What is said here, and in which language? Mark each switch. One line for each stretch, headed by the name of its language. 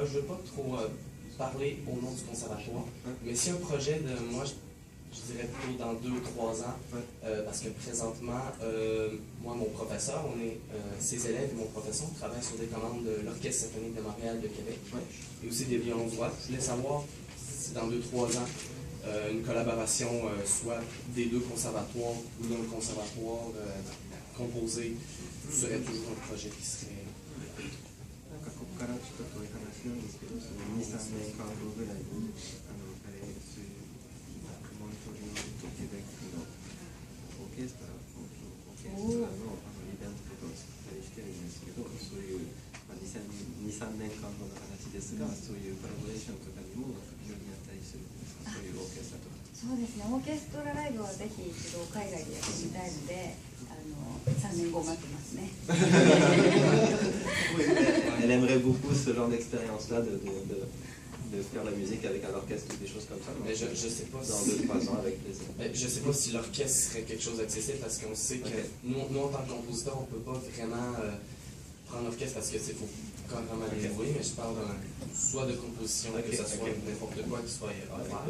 French: Je ne veux pas trop parler au nom du conservatoire, mais si un projet de moi, je dirais plutôt dans 2 ou 3 ans, parce que présentement, moi, mon professeur, ses élèves et mon professeur, on travaille sur des commandes de l'Orchestre symphonique de Montréal, de Québec, et aussi des violons droits. Je voulais savoir si dans 2-3 ans, une collaboration soit des 2 conservatoires ou d'un conservatoire composé serait toujours un projet qui serait...
Japanese: からちょっと遠い話なんですけど、その2、3年間後ぐらいにそういうモントリオールとケベックのオーケストラのイベントとかを作ったりしてるんですけど、そういう、2、3年間後の話ですが、そういうコラボレーションとかにも非常にやったりするんですか、そういうオーケストラとか。そうですね、オーケストラライブはぜひ一度海外でやってみたいので、3年後待ってますね。
French: Elle aimerait beaucoup ce genre d'expérience-là, de faire la musique avec un orchestre ou des choses comme ça. Mais je sais pas dans 2-3 ans avec plaisir. Je sais pas si l'orchestre serait quelque chose d'accessible parce qu'on sait que nous, en tant que compositeur, on peut pas vraiment prendre l'orchestre parce que c'est faut quand même aller jouer, mais je parle soit de composition, que ce soit n'importe quoi qui soit offert.